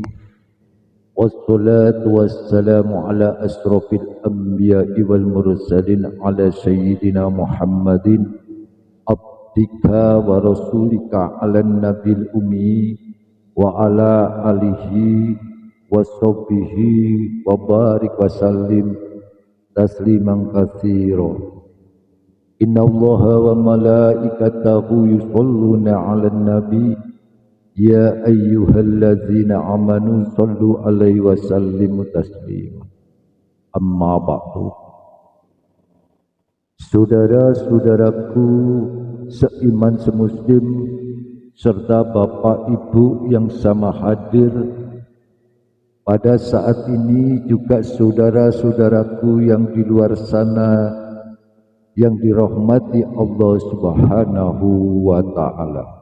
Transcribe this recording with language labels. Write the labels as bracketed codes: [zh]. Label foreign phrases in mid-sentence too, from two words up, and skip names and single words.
[ar] والصلاة والسلام على أشرف الأنبياء والمرسلين على سيدنا محمد عبدك ورسولك على النبي الأمي وعلى آله وصحبه وبارك وسلم تسليما كثيرا. إن الله وملائكته يصلون على النبي يا أيها الذين آمنوا صلوا عليه وسلموا تسليما. أما بعد. [id] Saudara-saudaraku seiman semuslim serta Bapak Ibu yang sama hadir pada saat ini, juga saudara-saudaraku yang di luar sana yang dirahmati [ar] الله سبحانه وتعالى.